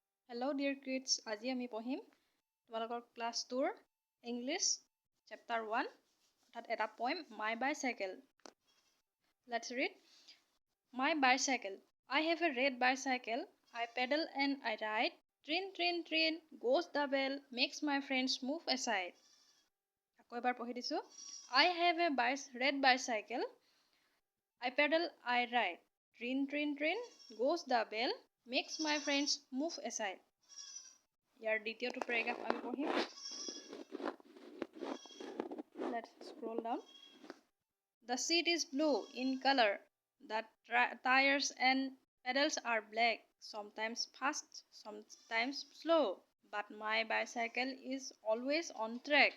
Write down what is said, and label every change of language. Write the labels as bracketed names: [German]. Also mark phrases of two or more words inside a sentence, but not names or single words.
[English] Hello dear kids, [Assamese] আজি আমি পঢ়িম তোমালোকৰ ক্লাছ 2 [English] English chapter [Assamese] 1 অৰ্থাৎ এটা পয়েম My Bicycle. [English] Let's read. My bicycle. I have a red bicycle. I pedal and I ride. Trin trin trin goes the bell, makes my friends move aside. [Assamese] আকৌ এবাৰ পঢ়ি দিছো. [English] I have a red bicycle. I pedal, I ride. Trin trin trin goes the bell, makes my friends move aside. [Assamese] ইয়াৰ দ্বিতীয়টো প্যাৰাগ্ৰাফ আমি পঢ়িম. [English] Let's scroll down. The seat is blue in color. The tires and pedals are black. Sometimes fast, sometimes slow. But my bicycle is always on track.